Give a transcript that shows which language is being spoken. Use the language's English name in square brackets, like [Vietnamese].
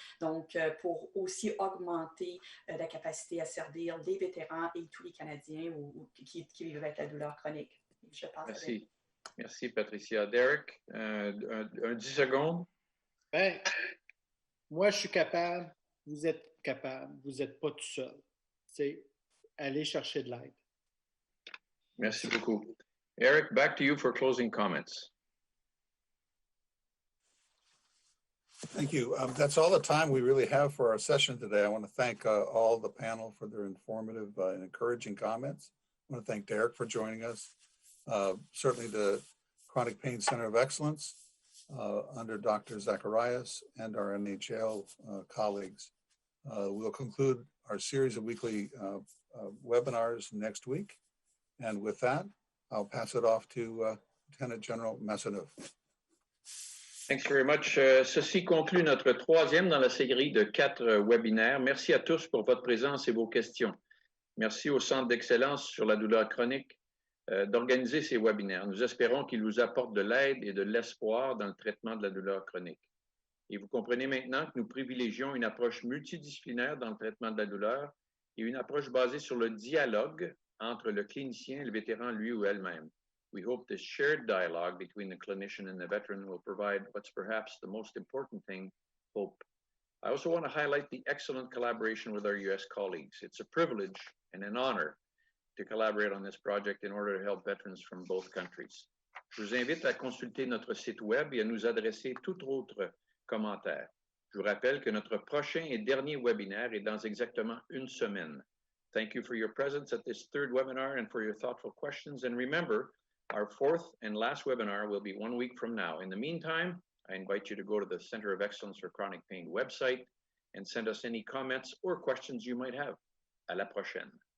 [French] Donc, pour aussi augmenter la capacité à servir les vétérans et tous les Canadiens qui vivent avec la douleur chronique. Je pense. Merci. Merci, Patricia. Derek, un 10 secondes. Ben, moi, je suis capable. Vous êtes capable. Vous n'êtes pas tout seul. C'est aller chercher de l'aide. Merci beaucoup. [English] Eric, back to you for closing comments. Thank you. That's all the time we really have for our session today. I want to thank all the panel for their informative and encouraging comments. I want to thank Derek for joining us. Certainly the Chronic Pain Center of Excellence under Dr. Zacharias and our NHL colleagues. We'll conclude our series of weekly webinars next week. And with that, I'll pass it off to Lieutenant General Massaneuf. Thanks very much. [French] Ceci conclut notre troisième dans la série de 4 webinaires. Merci à tous pour votre présence et vos questions. Merci au Centre d'excellence sur la douleur chronique d'organiser ces webinaires. Nous espérons qu'ils vous apportent de l'aide et de l'espoir dans le traitement de la douleur chronique. Et vous comprenez maintenant que nous privilégions une approche multidisciplinaire dans le traitement de la douleur et une approche basée sur le dialogue entre le clinicien et le vétéran lui ou elle-même. [English] We hope this shared dialogue between the clinician and the veteran will provide what's perhaps the most important thing, hope. I also want to highlight the excellent collaboration with our U.S. colleagues. It's a privilege and an honor to collaborate on this project in order to help veterans from both countries. [French] Je vous invite à consulter notre site web et à nous adresser tout autre commentaire. Je vous rappelle que notre prochain et dernier webinaire est dans exactement une semaine. [English] Thank you for your presence at this third webinar and for your thoughtful questions. And remember, our fourth and last webinar will be 1 week from now. In the meantime, I invite you to go to the Center of Excellence for Chronic Pain website and send us any comments or questions you might have. [French] À la prochaine.